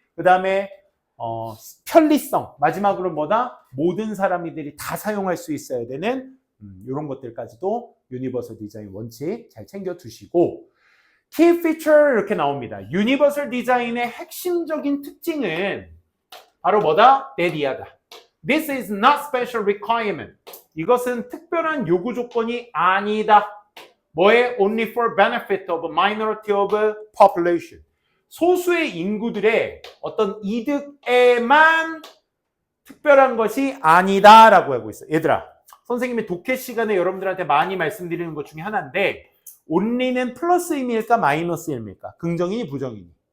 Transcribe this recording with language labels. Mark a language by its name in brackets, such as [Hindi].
[Korean] 그 다음에 편리성, 마지막으로 뭐다? 모든 사람들이 다 사용할 수 있어야 되는 이런 것들까지도 유니버설 디자인 원칙 잘 챙겨 두시고 key feature 이렇게 나옵니다. 유니버설 디자인의 핵심적인 특징은 바로 뭐다? that 이하다. [English] This is not special requirement. [Korean] 이것은 특별한 요구 조건이 아니다. 뭐에? [English] Only for benefit of a minority of population. [Korean] 소수의 인구들의 어떤 이득에만 특별한 것이 아니다라고 하고 있어요. 얘들아, 선생님이 독해 시간에 여러분들한테 많이 말씀드리는 것 중에 하나인데 only는 플러스 의미일까 마이너스 의미일까? 긍정이니 부정이니?